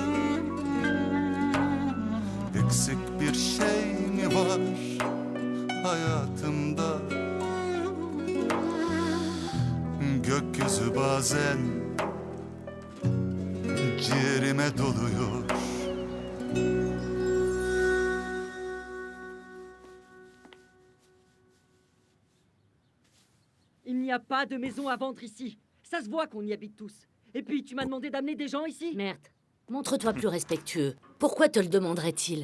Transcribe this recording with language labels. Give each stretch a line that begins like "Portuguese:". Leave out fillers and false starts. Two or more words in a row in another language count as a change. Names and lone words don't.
Turkish: Eksik bir şey mi var hayatımda? acısı bazen ciğerime doluyor.
French: Il n'y a pas de maison à vendre ici. Ça se voit qu'on y habite tous. Et puis, tu m'as demandé d'amener des gens ici? Merde. Montre-toi plus respectueux. Pourquoi te le demanderait-il?